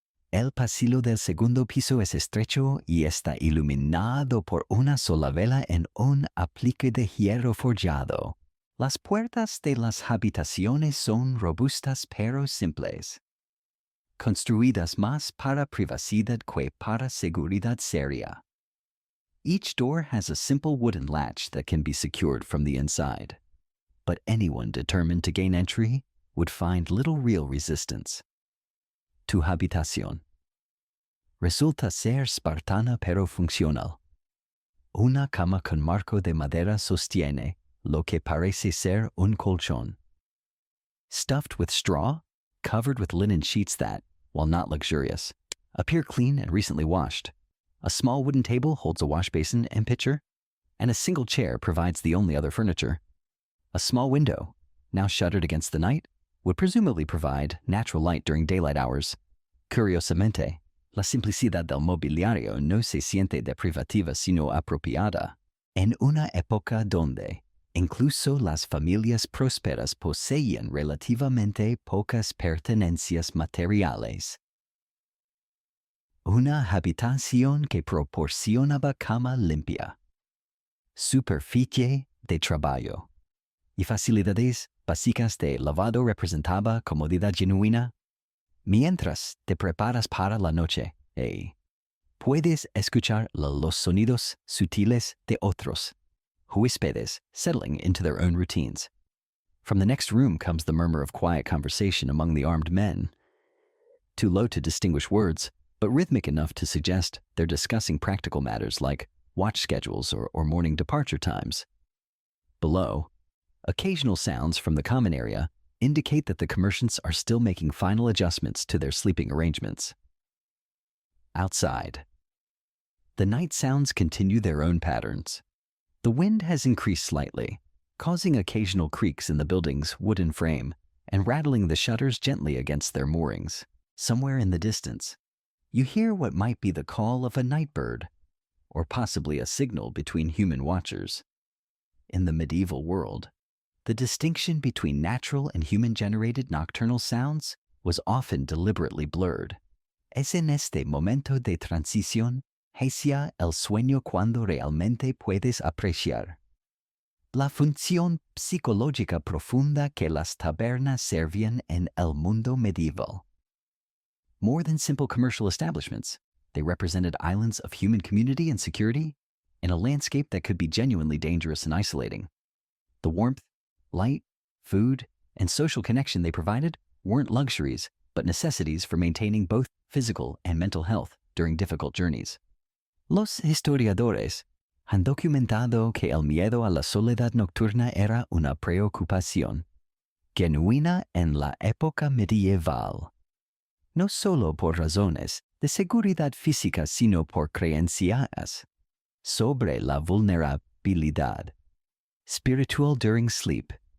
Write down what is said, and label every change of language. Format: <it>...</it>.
<es>El pasillo del segundo piso es estrecho y está iluminado por una sola vela en un aplique de hierro forjado. Las puertas de las habitaciones son robustas pero simples, construidas más para privacidad que para seguridad seria.</es> <en>Each door has a simple wooden latch that can be secured from the inside, but anyone determined to gain entry would find little real resistance.</en> <es>Tu habitación resulta ser espartana pero funcional. Una cama con marco de madera sostiene lo que parece ser un colchón.</es> <en>Stuffed with straw, covered with linen sheets that, while not luxurious, appear clean and recently washed. A small wooden table holds a wash basin and pitcher, and a single chair provides the only other furniture. A small window, now shuttered against the night, would presumably provide natural light during daylight hours.</en> <es>Curiosamente, la simplicidad del mobiliario no se siente deprivativa sino apropiada. En una época donde incluso las familias prósperas poseían relativamente pocas pertenencias materiales. Una habitación que proporcionaba cama limpia, superficie de trabajo y facilidades básicas de lavado representaba comodidad genuina. Mientras te preparas para la noche, puedes escuchar los sonidos sutiles de otros huéspedes</es> <en>settling into their own routines. From the next room comes the murmur of quiet conversation among the armed men, too low to distinguish words, but rhythmic enough to suggest they're discussing practical matters like watch schedules or morning departure times. Below, occasional sounds from the common area indicate that the commerciants are still making final adjustments to their sleeping arrangements. Outside, the night sounds continue their own patterns. The wind has increased slightly, causing occasional creaks in the building's wooden frame and rattling the shutters gently against their moorings. Somewhere in the distance, you hear what might be the call of a night bird, or possibly a signal between human watchers. In the medieval world, the distinction between natural and human-generated nocturnal sounds was often deliberately blurred.</en> <es>Es en este momento de transición hacia el sueño cuando realmente puedes apreciar la función psicológica profunda que las tabernas servían en el mundo medieval.</es> <en>More than simple commercial establishments, they represented islands of human community and security in a landscape that could be genuinely dangerous and isolating. The warmth, light, food, and social connection they provided weren't luxuries, but necessities for maintaining both physical and mental health during difficult journeys.</en> <es>Los historiadores han documentado que el miedo a la soledad nocturna era una preocupación genuina en la época medieval, no solo por razones de seguridad física, sino por creencias sobre la vulnerabilidad</es> <en>spiritual during sleep.</en>